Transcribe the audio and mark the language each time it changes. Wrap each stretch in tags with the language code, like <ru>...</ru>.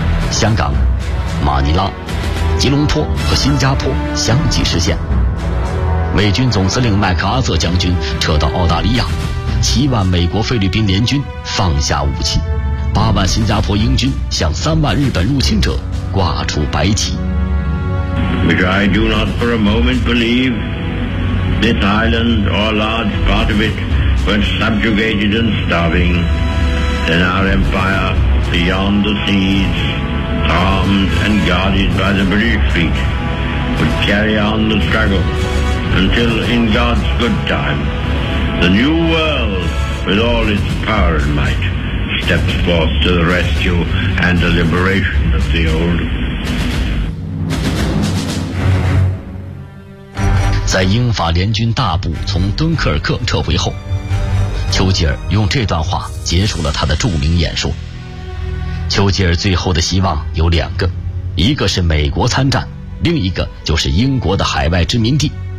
<zh>香港、马尼拉、吉隆坡和新加坡相继失陷。美军总司令麦克阿瑟将军撤到澳大利亚，7万美国菲律宾联军放下武器，8万新加坡英军向3万日本入侵者挂出白旗。</zh> <en>Which I do not for a moment believe this island or large part of it when subjugated and starving, then our empire beyond the seas. Armed and guarded by the British fleet, would carry on the struggle until, in God's good time, the new world, with all its power and might, steps forth to the rescue and the liberation of the old.</en> <zh>在英法联军大部从敦刻尔克撤回后，丘吉尔用这段话结束了他的著名演说。丘吉尔最后的希望有两个，一个是美国参战，另一个就是英国的海外殖民地。</zh>